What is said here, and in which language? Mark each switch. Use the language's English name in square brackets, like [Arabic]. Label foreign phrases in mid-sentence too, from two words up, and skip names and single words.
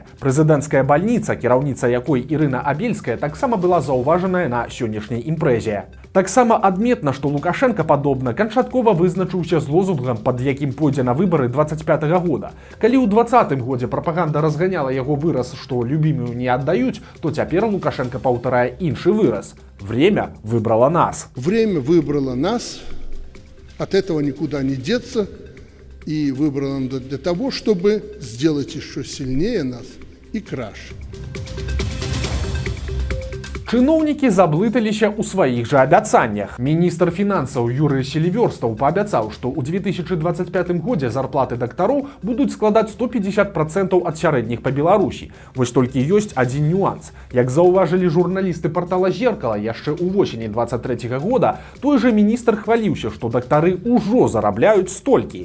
[Belarusian] Прэзідэнцкая бальніца, кіраўніца якой Ірына Абельская, таксама была заўважаная на сённяшняй імпрэзе. Таксама адметна, што Лукашенко, падобна, канчаткова вызначыўся з лозунгам, пад якім пойдзе на выбары 25-го года. Калі ў 20-м годзе прапаганда разганяла яго выраз, што любімую не аддаюць, то цяпер Лукашенко паўтарае іншы выраз. [Russian] Время выбрало нас. Время выбрало нас, от этого никуда не деться, и выбрало для того, чтобы сделать еще сильнее нас и краше. [Belarusian] Чыноўнікі заблыталіся ў сваіх жа абяцаннях. Міністр фінансаў Юрый Селіверстаў паабяцаў, што ў 2025 годзе зарплаты дактароў будуць складаць 150% ад сярэдніх па Беларусі. Вось толькі ёсць адзін нюанс. Як заўважылі журналісты партала «Зеркало» яшчэ ў восені 23 года, той жа міністр хваліўся, што дактары ўжо зарабляюць столькі.